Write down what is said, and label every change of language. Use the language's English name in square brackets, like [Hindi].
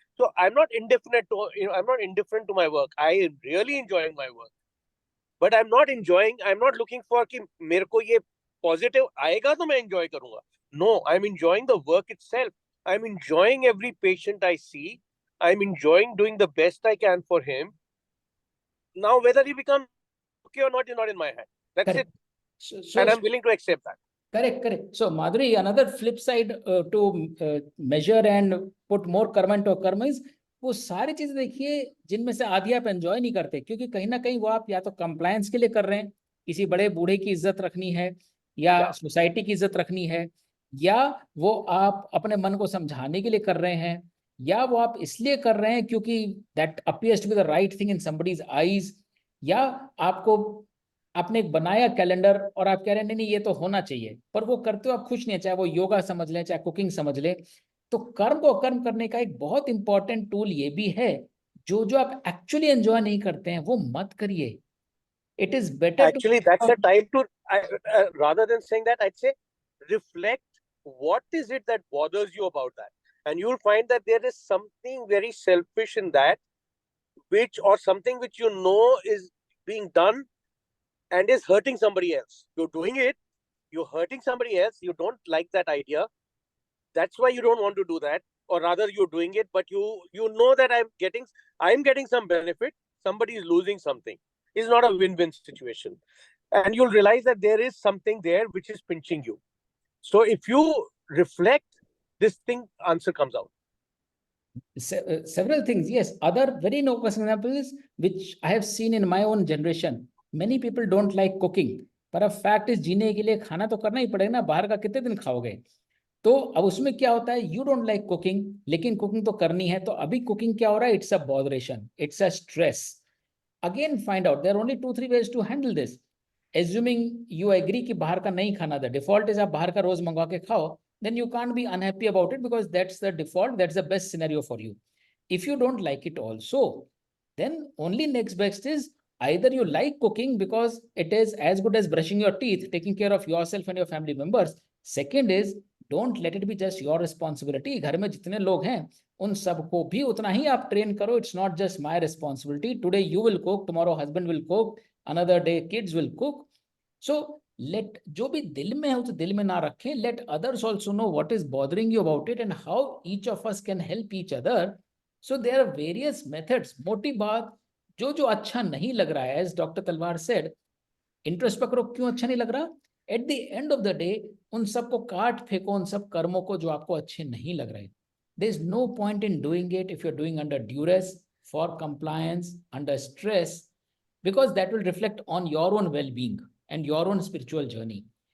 [English] So I'm not indifferent to my work. I am really enjoying my work, but I'm not looking for [Hindi] कि मेरे को ये positive आएगा तो मैं enjoy करूँगा. [English] No, I'm enjoying the work itself. I'm enjoying every patient I see. I'm enjoying doing the best I can for him. Now, whether he becomes okay or not is not in my hand. That's Correct. it. And I'm willing to accept that. Correct. So, Madhuri, another flip side to measure and put more karma into karma is, [Hindi] वो सारी चीजें देखिए जिनमें से आधी आप enjoy नहीं करते, क्योंकि कहीं ना कहीं वो आप या तो कंप्लायंस के लिए कर रहे हैं, किसी बड़े बूढ़े की इज्जत रखनी है, या सोसाइटी की इज्जत रखनी है, या वो आप अपने मन को समझाने के लिए कर रहे हैं, या वो आप इसलिए कर रहे हैं क्योंकि [English] that appears to be the right thing in somebody's eyes, [Hindi] या आपको आपने एक बनाया कैलेंडर और आप कह रहे हैं नहीं ये तो होना चाहिए, पर वो करते हो आप खुश नहीं है, चाहे वो योगा समझ लें चाहे कुकिंग समझ लें. तो कर्म को अकर्म करने का एक बहुत इंपॉर्टेंट टूल ये भी है, जो आप एक्चुअली एंजॉय नहीं करते हैं वो मत करिए. [English] It is better Actually, that's the time to rather than saying that, I'd say reflect what is it that bothers you about that, and you'll find that there is something very selfish in that, or something which is being done and is hurting somebody else. You're doing it, you're hurting somebody else, you don't like that idea, that's why you don't want to do that, or rather you're doing it, but you know that I'm getting some benefit, somebody is losing something. is not a win-win situation. And you'll realize that there is something there which is pinching you. So if you reflect, this thing answer comes out. Several things, yes. Other very noble examples which I have seen in my own generation. Many people don't like cooking, [Hindi] पर अब fact is जीने के लिए खाना तो करना ही पड़ेगा ना, बाहर का कितने दिन खाओगे? तो अब उसमें क्या होता है, [English] you don't like cooking, [Hindi] लेकिन कुकिंग तो करनी है, तो अभी कुकिंग क्या हो रहा है, [English] It's a botheration, it's a stress. Again find out there only 2-3 ways to handle this. Assuming you agree [Hindi] कि बाहर का नहीं खाना, [English] the default is [Hindi] आप बाहर का रोज मंगवा के खाओ, [English] then you can't be unhappy about it because that's the default, that's the best scenario for you. If you don't like it also, then only next best is either you like cooking because it is as good as brushing your teeth, taking care of yourself and your family members. Second is, don't let it be just your responsibility. [Hindi] घर में जितने लोग हैं उन सबको भी उतना ही आप ट्रेन करो. [English] It's not just my responsibility. Today you will cook, tomorrow husband will cook, another day kids will cook. So let [Hindi] जो भी दिल में है उसे दिल में ना रखें. [English] Let others also know what is bothering you about it and how each of us can help each other. So there are various methods. [Hindi] मोटी बात, जो अच्छा नहीं लग रहा है, [English] as Dr. Talwar said, [Hindi] introspect करो क्यों अच्छा नहीं लग रहा. [English] at the end of the day [Hindi] उन सबको काट फेंको, उन सब कर्मों को जो आपको अच्छे नहीं लग रहे. [English] There is no point in doing it if you are doing under duress, for compliance, under stress, because that will reflect on your own well being and your own spiritual journey.